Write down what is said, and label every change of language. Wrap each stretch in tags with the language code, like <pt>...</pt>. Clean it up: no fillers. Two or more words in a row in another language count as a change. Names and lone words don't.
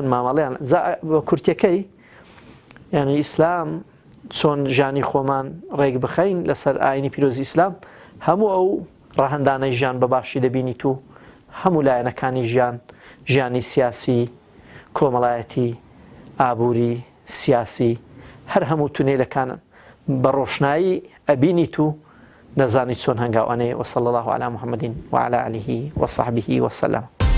<ckb>مامەڵەیان بە کورتەکەی یعنی ئیسلام چۆن ژیانی خۆمان ڕێک بخەین لەسەر ئاینی پیرۆزی ئیسلام هەموو ئەو ڕەهەندانەی ژیان بەباشی دەبینیت و هەموو لایەنەکانی ژیانی سیاسی کۆمەڵایەتی ئابووری سیاسی هەر هەموو تونێلەکان بە ڕۆشنایی ئەبینیت و دەزانیت چۆن هەنگاوانەیە</ckb> <ar>وصلى الله على محمد وعلى آله وصحبه وسلم</ar>